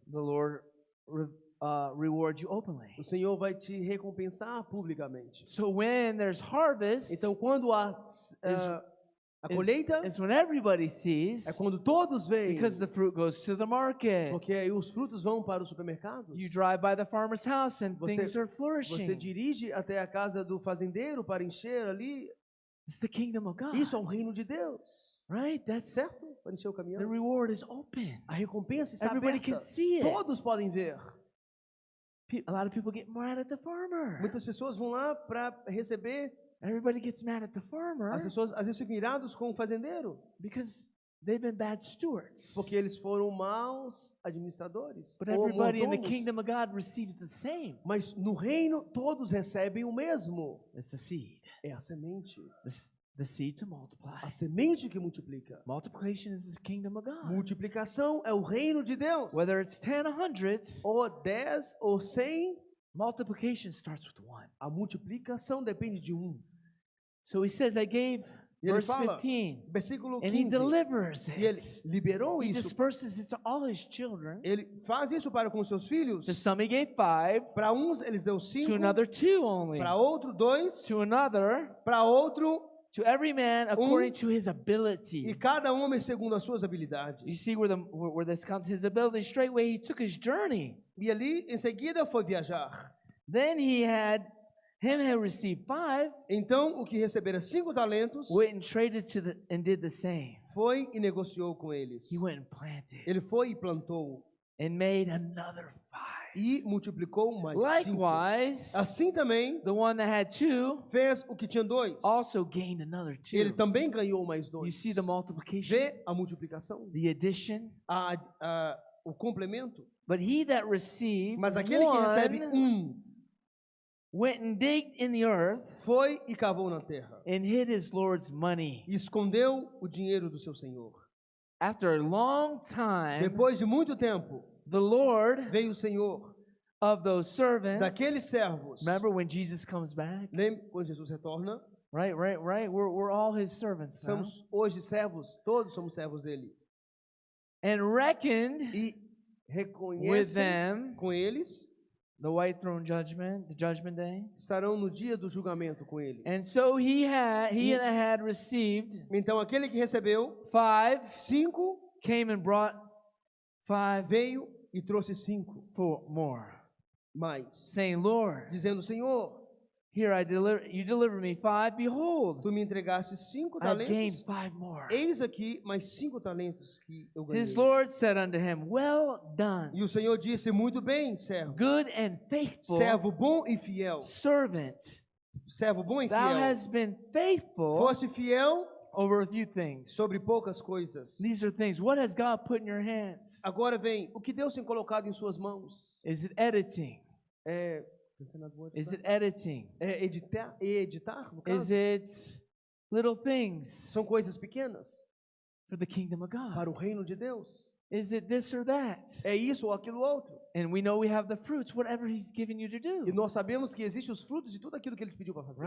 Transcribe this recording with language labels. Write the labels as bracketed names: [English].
[English] the Lord reward you openly. [Portuguese] o Senhor vai te recompensar publicamente. [English] So when there's harvest, [Portuguese] Então, quando a colheita [English] is when everybody sees, [Portuguese] é quando todos veem, [English] because the fruit goes to the market. [Portuguese] porque aí os frutos vão para os supermercados. [English] You drive by the farmer's house and [Portuguese] Você- [English] things are [Portuguese] Você [English] flourishing. [Portuguese] dirige até a casa do fazendeiro para encher ali. [English] It's the kingdom of God, [Portuguese] Isso é o reino de Deus, [English] right? That's [Portuguese] certo? Para encher o [English] the [Portuguese] caminhão. [English] reward is open. [Portuguese] A recompensa está [English] Everybody can [Portuguese] aberta. [English] see it. [Portuguese] Todos podem ver. [English] A lot of people get mad at the farmer. [Portuguese] Muitas pessoas vão lá para receber. [English] Everybody gets mad at the farmer [Portuguese] As pessoas às vezes ficam irados com o fazendeiro, [English] because they've been bad stewards. [Portuguese] porque eles foram maus administradores [English] But [Portuguese] ou [English] everybody in the [Portuguese] mordomos. [English] kingdom of God receives the same. [Portuguese] Mas no reino todos recebem o mesmo. [English] It's the seed. [Portuguese] É a semente. [English] The seed to multiply. [Portuguese] A semente que multiplica. [English] Multiplication is the kingdom of God. [Portuguese] Multiplicação é o reino de Deus. [English] Whether it's 10 or 100, [Portuguese] Ou 10 ou 100, [English] multiplication starts with one. [Portuguese] a multiplicação depende de um. [English] So he says, I gave, [Portuguese] E ele [English] verse [Portuguese] fala, [English] 15, [Portuguese] versículo [English] and he [Portuguese] 15, [English] delivers [Portuguese] e ele [English] it. [Portuguese] liberou [English] He [Portuguese] isso. [English] disperses it to all his children. [Portuguese] Ele faz isso para com seus filhos. [English] To some he gave 5, [Portuguese] Para uns eles deu 5, [English] to another 2 only, [Portuguese] para outro 2, [English] to another, [Portuguese] para outro, [English] to every man according to his [Portuguese] e [English] ability. [Portuguese] cada homem segundo as suas habilidades. [English] You see where this comes, his ability. Straightway he took his journey. [Portuguese] E ali, em seguida, foi viajar. [English] Then him who received 5 [Portuguese] Então, o que recebera 5 talentos, [English] went and traded and did the same. [Portuguese] foi e negociou com eles. [English] He went and planted [Portuguese] Ele foi e plantou, [English] and made another 5. [Portuguese] e multiplicou mais 5. [English] Likewise, [Portuguese] Assim também, [English] the one that had 2 [Portuguese] fez o que tinha 2. [English] also gained another 2. [Portuguese] Ele também ganhou mais 2. [English] You see the multiplication, [Portuguese] Vê a multiplicação, [English] the addition. [Portuguese] o complemento. [English] But he that received [Portuguese] Mas aquele que recebe [English] one went and digged in the earth [Portuguese] foi e cavou na terra, [English] and hid his Lord's money. [Portuguese] e escondeu o dinheiro do seu senhor. [English] After a long time, [Portuguese] Depois de muito tempo, [English] the Lord [Portuguese] veio o Senhor [English] of those servants. [Portuguese] daqueles servos. [English] Remember when Jesus comes back? [Portuguese] Lembra quando Jesus retorna? [English] Right. We're all his servants now. [Portuguese] Somos hoje servos, todos somos servos dele. [English] And reckoned [Portuguese] E [English] with [Portuguese] reconhecem [English] them [Portuguese] com eles, [English] the white throne judgment, the judgment day. [Portuguese] estarão no dia do julgamento com ele. [English] And so he [Portuguese] E- [English] that had received [Portuguese] Então aquele que recebeu [English] 5 [Portuguese] 5 [English] came and brought 5 [Portuguese] veio e trouxe 5 [English] more, [Portuguese] mais, [English] saying, Lord, [Portuguese] dizendo: Senhor, [English] here you deliver me 5, behold, [Portuguese] tu me entregaste 5 [English] I've gained 5 more. [Portuguese] Eis aqui mais 5 talentos que eu ganhei. [English] His Lord said unto him, well done, [Portuguese] E o Senhor disse: muito bem, servo. [English] good and faithful [Portuguese] Servo bom e fiel. [English] servant. [Portuguese] Servo bom e [English] Thou [Portuguese] fiel. [English] hast been faithful [Portuguese] Fosse fiel [English] over a few things. [Portuguese] sobre poucas coisas. [English] These are things. What has God put in your hands? [Portuguese] Agora vem, o que Deus tem colocado em suas mãos? [English] Is it editing? [Portuguese] É, [English] Is it editing? [Portuguese] é editar, no [English] Is [Portuguese] caso? [English] it little things [Portuguese] São coisas pequenas [English] for the kingdom of God? [Portuguese] para o reino de Deus. [English] Is it this or that? [Portuguese] É isso ou aquilo outro. [English] And we know we have the fruits, whatever He's given you to [Portuguese] E [English] do. [Portuguese] nós sabemos que existem os frutos de tudo aquilo que Ele te pediu para fazer.